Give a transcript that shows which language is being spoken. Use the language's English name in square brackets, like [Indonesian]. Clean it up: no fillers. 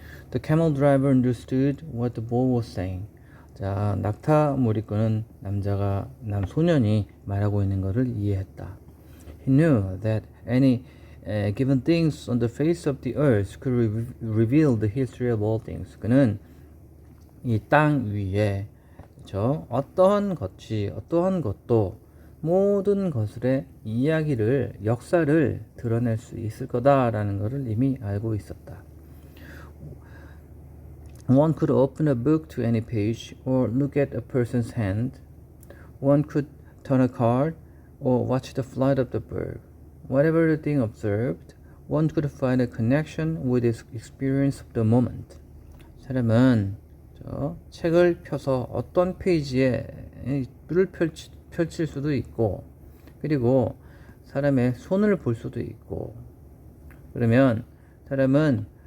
[English] The camel driver understood what the boy was saying. [Korean] 자, 낙타무리꾼은 소년이 말하고 있는 것을 이해했다. [English] He knew that any given things on the face of the earth could reveal the history of all things. [Korean] 그는 이 땅 위에 어떠한 것도 모든 것의 이야기를, 역사를 드러낼 수 있을 거다라는 것을 이미 알고 있었다. [English] One could open a book to any page or look at a person's hand. One could turn a card or watch the flight of the bird. Whatever the thing observed, one could find a connection with its experience of the moment. [Korean] 사람은 책을 펴서 어떤 페이지에 뿔을 펼칠 수도 있고, 그리고 사람의 손을 볼 수도 있고, 그러면 사람은